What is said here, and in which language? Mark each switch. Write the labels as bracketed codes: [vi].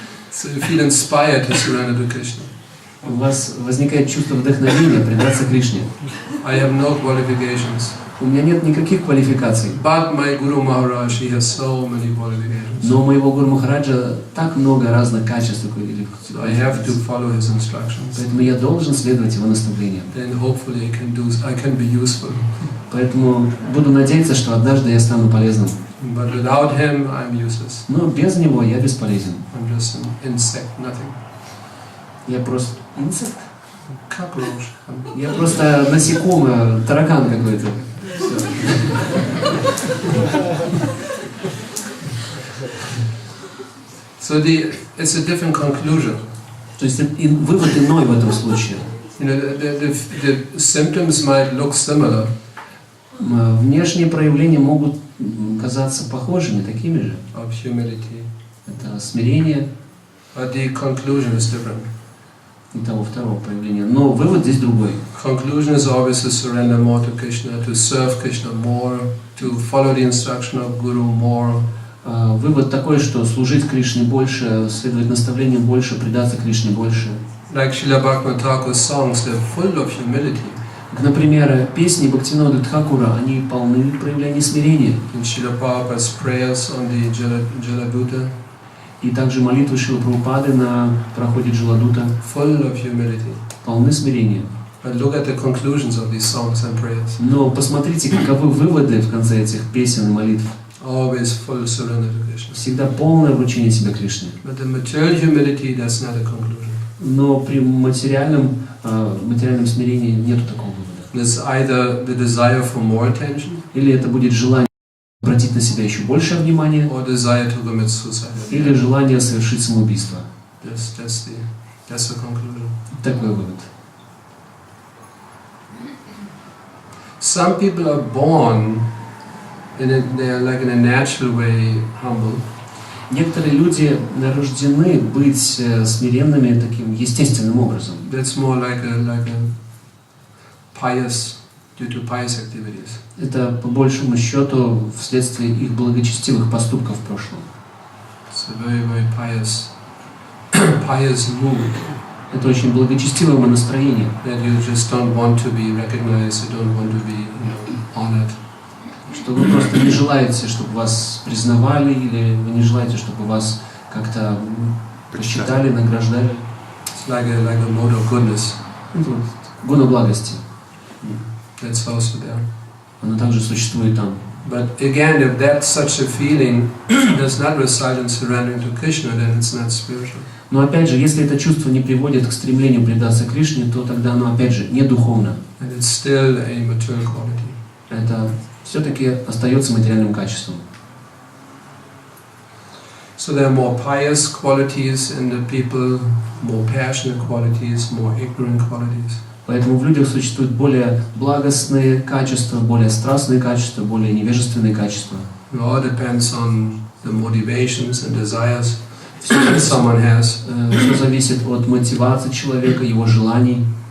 [en] So you feel inspired to surrender to Krishna. [ru] У вас возникает чувство вдохновения предаться Кришне. [en] I have no qualifications. [ru] У меня нет никаких квалификаций. [en] But my Guru Maharaj, he has so many qualifications. [ru] Но у моего Гуру Махараджа так много разных качеств. [en] So I have to follow his instructions. [ru] Поэтому я должен следовать его наставлениям. [en] Then hopefully I can be useful. [ru] Поэтому буду надеяться, что однажды я стану полезным. [en] But without him, I'm useless. [ru] Но без него я бесполезен. [en] I'm just an insect, nothing. [ru] Я просто инсект. [en] Cockroach. [ru] Я просто насекомое, таракан какой-то. [en] So it's a different conclusion. [ru] То есть вывод иной в этом случае. [en] You know, the symptoms might look similar. [ru] Внешние проявления могут казаться похожими, такими же. [en] Of humility. [ru] Это смирение. [en] But the conclusion is different. [ru] И того второго проявления. Но вывод здесь другой. [en] Conclusion is always to surrender more to Krishna, to serve Krishna more, to follow the instruction of Guru more. [ru] Вывод такой, что служить Кришне больше, следовать наставлениям больше, предаться Кришне больше. [en] Like Srila Bhaktivinoda Thakur's songs, they're full of humility. [ru] Например, песни Бхактивинода Тхакура, они полны проявлений смирения. [en] And Srila Prabhupada's prayers on the Jaladuta, [ru] И также молитвы Шрилы Прабхупады на проходе Джаладута [en] full of humility. [ru] полны смирения. [en] But look at the conclusions of these songs and prayers. [ru] Но посмотрите, каковы выводы в конце этих песен и молитв. [en] Always full surrender to Krishna. [ru] Всегда полное вручение себя Кришне. [en] But the material humility, that's not a conclusion. [ru] Но при материальном смирении нету такого вывода. [en] It's either the desire for more attention, [ru] Или это будет желание обратить на себя еще большее внимание, [en] or desire to commit suicide. [ru] или желание совершить самоубийство. [en] That's the conclusion. [ru] Такой вывод. [en] Some people are born they're like in a natural way humble. [ru] Некоторые люди рождены быть смиренными таким естественным образом. [en] That's more like a pious, due to pious activities. [ru] Это по большему счету вследствие их благочестивых поступков в прошлом. [en] It's a very, very pious mood. [ru] Это очень благочестивое настроение. [en] That you just don't want to be recognized, you don't want to be, honored. [ru] Что вы просто не желаете, чтобы вас признавали, или вы не желаете, чтобы вас как-то почитали, награждали. [en] It's like a mode of goodness. [ru] Гуна благости. [en] That's also there. [ru] Оно также существует там. [en] But again, if that such a feeling does not result in surrendering to Krishna, then it's not spiritual. [ru] Но опять же, если это чувство не приводит к стремлению предаться Кришне, то тогда оно опять же не духовно. [en] And it's still a material quality. [ru] Это все-таки остается материальным качеством. [en] So there are more pious qualities in the people, more passionate qualities, more ignorant qualities. [ru] Поэтому в людях существуют более благостные качества, более страстные качества, более невежественные качества. [en] It all depends on the motivations and desires that someone has. [ru] Все зависит от мотивации человека, его желаний.